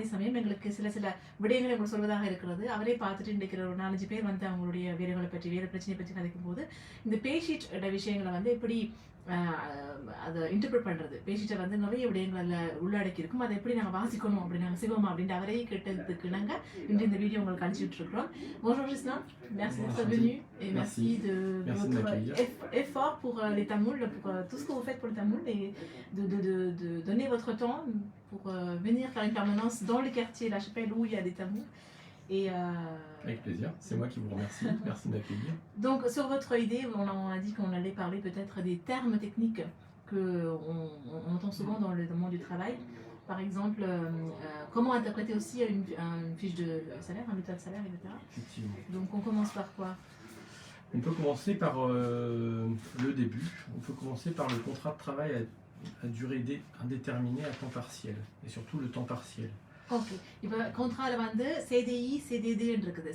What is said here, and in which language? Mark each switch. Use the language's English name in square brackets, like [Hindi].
[Tamil] அதே சமயம் எங்களுக்கு சில விடயங்களை உங்களுக்கு சொல்வதாக இருக்கிறது. அவரை பார்த்துட்டு இன்றைக்கு ஒரு 4-5 பேர் வந்து அவங்களுடைய வேலைகளை பற்றி வேலை பிரச்சனை பற்றி கதைக்கும் போது இந்த பேஷீட் விஷயங்களை வந்து எப்படி அதை இன்டர்பிரட் பண்றது, பேஷீட்டை வந்து நிறைய விடயங்கள்ல உள்ளடக்கி இருக்கும், அதை எப்படி நாங்கள் வாசிக்கணும் அப்படி நாங்கள் செய்வோமா அப்படின்ட்டு அவரையே கேட்டதுக்கு நாங்கள் இன்று இந்த வீடியோ உங்களுக்கு அனுப்பிச்சுட்டு இருக்கிறோம். [French] Bonjour Gislain, merci d'être venu et merci de votre effort pour les Tamouls, pour tout ce que vous faites pour le Tamoul et de donner votre temps pour venir faire une permanence dans les quartiers La Chapelle où il y a des Tamouls. Et avec plaisir, c'est moi qui vous remercie, merci de m'accueillir. Donc sur votre idée, on a dit qu'on allait parler peut-être des termes techniques qu'on entend souvent dans le monde du travail. Par exemple, comment interpréter aussi une fiche de salaire, un bulletin de salaire, etc. Effectivement. Donc on commence par quoi? On peut commencer par le début, on peut commencer par le contrat de travail à durée indéterminée à temps partiel, et surtout le temps partiel. [Tamil] Okay, இப்போ contrat வந்து CDI, CDD இருக்குது.